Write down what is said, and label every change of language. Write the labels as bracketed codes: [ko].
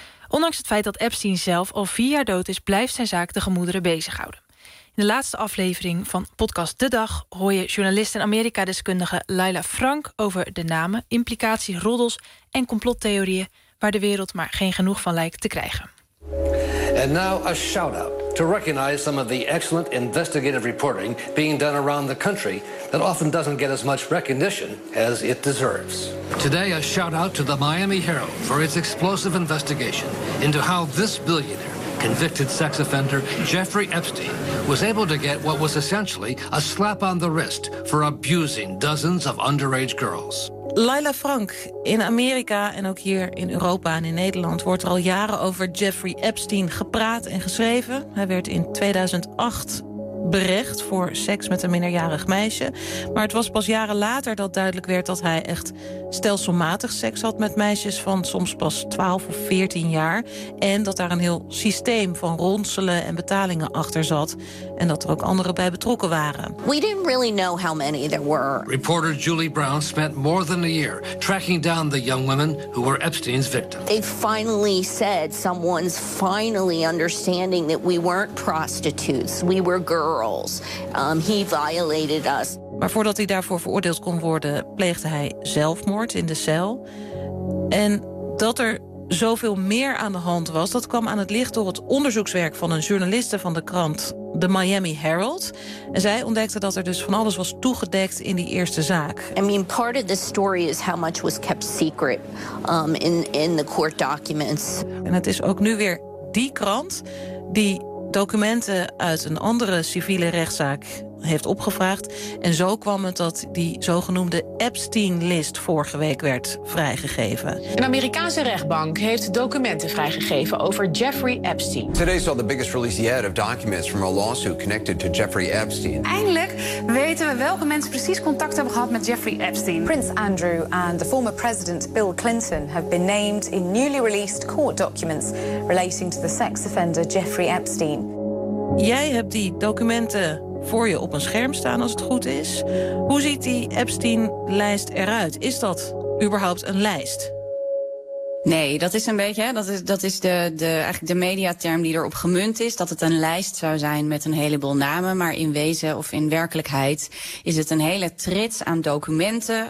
[nl] Ondanks het feit dat Epstein zelf al 4 jaar dood is, blijft zijn zaak de gemoederen bezighouden. In de laatste aflevering van podcast De Dag hoor je journalist en Amerika-deskundige Laila Frank over de namen, implicaties, roddels en complottheorieën waar de wereld maar geen genoeg van lijkt te krijgen. [en] And now a shout-out to recognize some of the excellent investigative reporting being done around the country that often doesn't get as much recognition as it deserves. Today a shout-out to the Miami Herald for its explosive investigation into how this billionaire, convicted sex offender Jeffrey Epstein, was able to get what was essentially a slap on the wrist for abusing dozens of underage girls. [nl] Laila Frank, in Amerika en ook hier in Europa en in Nederland wordt er al jaren over Jeffrey Epstein gepraat en geschreven. Hij werd in 2008 berecht voor seks met een minderjarig meisje. Maar het was pas jaren later dat duidelijk werd dat hij echt stelselmatig seks had met meisjes van soms pas 12 of 14 jaar. En dat daar een heel systeem van ronselen en betalingen achter zat. En dat er ook anderen bij betrokken waren. [en] We didn't really know how many there were. Reporter Julie Brown spent more than a year tracking down the young women who were Epstein's victims. They finally said someone's finally understanding that we weren't prostitutes. We were girls. He violated us. [nl] Maar voordat hij daarvoor veroordeeld kon worden, pleegde hij zelfmoord in de cel. En dat er zoveel meer aan de hand was, dat kwam aan het licht door het onderzoekswerk van een journaliste van de krant The Miami Herald. En zij ontdekte dat er dus van alles was toegedekt in die eerste zaak. [en] I mean, part of the story is how much was kept secret in the court documents. [nl] En het is ook nu weer die krant die documenten uit een andere civiele rechtszaak heeft opgevraagd. En zo kwam het dat die zogenoemde Epstein-list vorige week werd vrijgegeven. Een Amerikaanse rechtbank heeft documenten vrijgegeven over Jeffrey Epstein. [en] Today saw the biggest release yet of documents from a lawsuit connected to Jeffrey Epstein. [nl] Eindelijk weten we welke mensen precies contact hebben gehad met Jeffrey Epstein. [en] Prince Andrew and the former president Bill Clinton have been named in newly released court documents relating to the sex offender Jeffrey Epstein. [nl] Jij hebt die documenten voor je op een scherm staan als het goed is. Hoe ziet die Epstein-lijst eruit? Is dat überhaupt een lijst? Nee, dat is een beetje, dat is eigenlijk de mediaterm die erop gemunt is. Dat het een lijst zou zijn met een heleboel namen. Maar in wezen of in werkelijkheid is het een hele trits aan documenten.